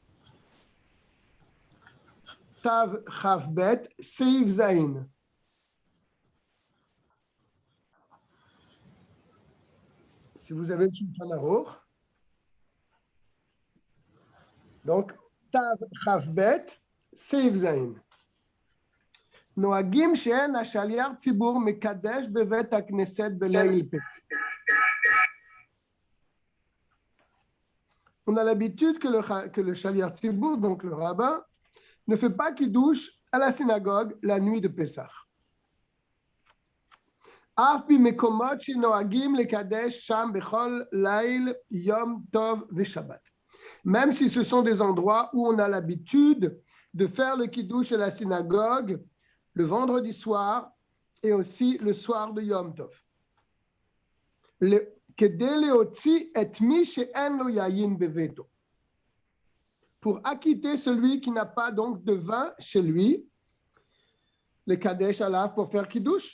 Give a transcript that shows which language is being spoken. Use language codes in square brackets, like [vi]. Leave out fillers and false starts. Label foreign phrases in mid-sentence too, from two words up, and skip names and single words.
[he] תכ"ב, סעיף ז. [fr] Si vous avez le Shulchan Aruch. Donc, [he] תכ"ב, סעיף ז. נוהגים שאין השליח ציבור מקדש בבית הכנסת בליל פסח. [fr] On a l'habitude que le [he] שליח ציבור, [fr] donc le rabbin, ne fait pas kiddush à la synagogue la nuit de Pessah. [he] אף במקומות שנוהגים לקדש שם בכל ליל, יום טוב ושבת. [fr] Même si ce sont des endroits où on a l'habitude de faire le kiddush à la synagogue le vendredi soir et aussi le soir de Yom Tov. Pour acquitter celui qui n'a pas donc de vin chez lui, le [he] קדש עליו [fr] pour faire Kiddush.